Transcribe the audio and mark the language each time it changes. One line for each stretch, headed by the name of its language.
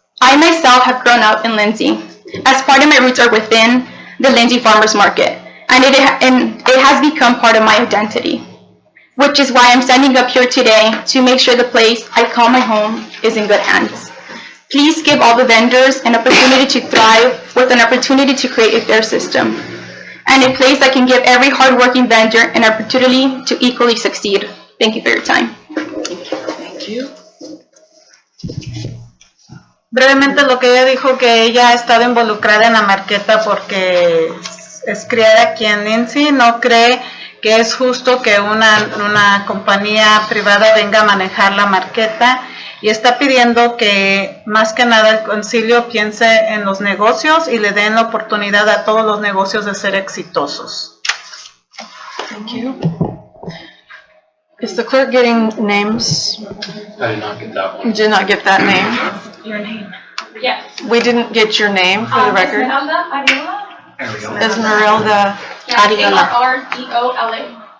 English: I myself have grown up in Lindsay, as part of my roots are within the Lindsay Farmers Market, and it has become part of my identity, which is why I'm standing up here today to make sure the place I call my home is in good hands. Please give all the vendors an opportunity to thrive with an opportunity to create a fair system, and a place that can give every hardworking vendor an opportunity to equally succeed. Thank you for your time. Thank you.
Spanish: Brevemente lo que ella dijo, que ella ha estado involucrada en la marqueta porque es criada aquí en Lindsay, no cree que es justo que una compañía privada venga a manejar la marqueta, y está pidiendo que más que nada el concilio piense en los negocios y le den la oportunidad a todos los negocios de ser exitosos.
English: Thank you. Is the clerk getting names? I did not get that one. You did not get that name? Your name. Yes. We didn't get your name for the record. Esmeralda Ariola. Esmeralda Ariola. Ariola.